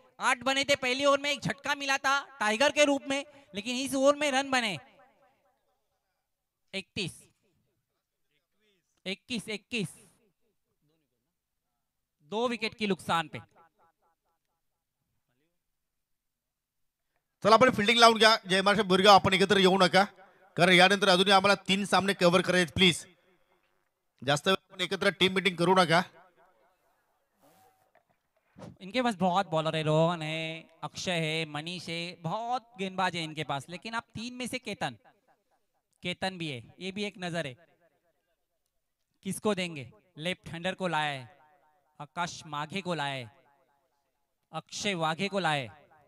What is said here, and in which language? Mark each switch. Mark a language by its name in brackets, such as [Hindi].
[Hindi] 8 बने थे, पहली ओवर में एक झटका मिला था टाइगर के रूप में लेकिन इस ओवर में रन बने 31, 21, 21, 2 विकेट की नुकसान पे। [Marathi] चला आपण फिल्डिंग लावून घ्या जय महाराष्ट्र बोरगाव, आपण एकत्र येऊ नका कारण यानंतर अजूनही आम्हाला 3 सामने कव्हर करायचे, प्लीज जास्त आपण एकत्र टीम मीटिंग करू नका। [Hindi] इनके पास बहुत बॉलर है, रोहन है, अक्षय है, मनीष है, बहुत गेंदबाज है इनके पास। लेकिन आप 3 में से केतन, केतन भी है, ये भी एक नजर है। किसको देंगे? लेफ्ट हैंडर को लाया है, आकाश माघे को लाया है, अक्षय वाघे को लाया है।